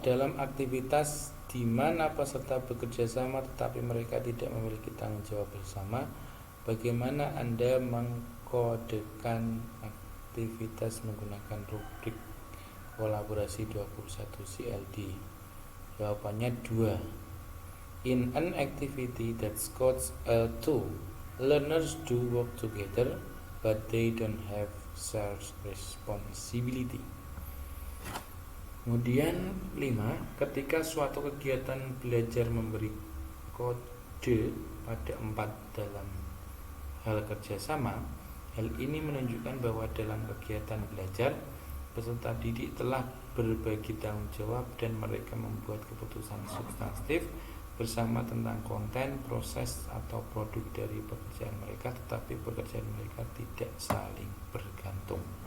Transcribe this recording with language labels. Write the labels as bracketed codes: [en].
[id] Dalam aktivitas di mana peserta bekerja sama tetapi mereka tidak memiliki tanggung jawab bersama, bagaimana Anda mengkodekan aktivitas menggunakan rubrik kolaborasi 21 CLD? Jawabannya 2. [en] In an activity that scores a 2, learners do work together but they don't have shared responsibility. [id] Kemudian 5. Ketika suatu kegiatan belajar memberi kode pada 4 dalam hal kerjasama, hal ini menunjukkan bahwa dalam kegiatan belajar, peserta didik telah berbagi tanggung jawab dan mereka membuat keputusan substantif bersama tentang konten, proses, atau produk dari pekerjaan mereka, tetapi pekerjaan mereka tidak saling bergantung.